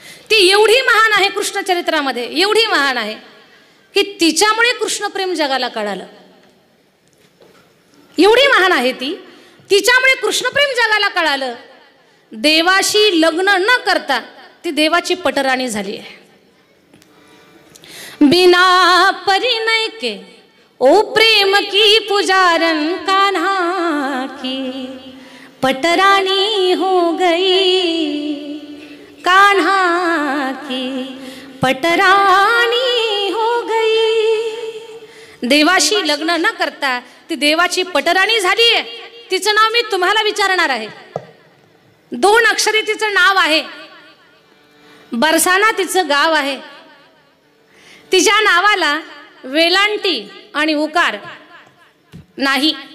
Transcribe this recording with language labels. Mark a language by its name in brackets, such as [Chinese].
[Marathi] ती एवढी महान आहे कृष्णचरित्रामध्ये, एवढी महान आहे की तिच्यामुळे कृष्णप्रेम जगाला कळालं. एवढी महान आहे ती, तिच्यामुळे कृष्णप्रेम जगाला कळालं. देवाशी लग्न न करता ती देवाची पटराणी झाली आहे. [Hindi] बिना परिणय के ओ प्रेम की पुजारन कान्हा की पटरानी हो गई, कान्हा की पटरानी हो गई. [Marathi] देवाशी लग्न न करता ती देवाची पटराणी झाली आहे. तिचं नाव मी तुम्हाला विचारणार आहे. 2 अक्षरी तिचं नाव आहे. बरसाना तिचं गाव आहे. तिच्या नावाला वेलांटी आणि उकार नाही.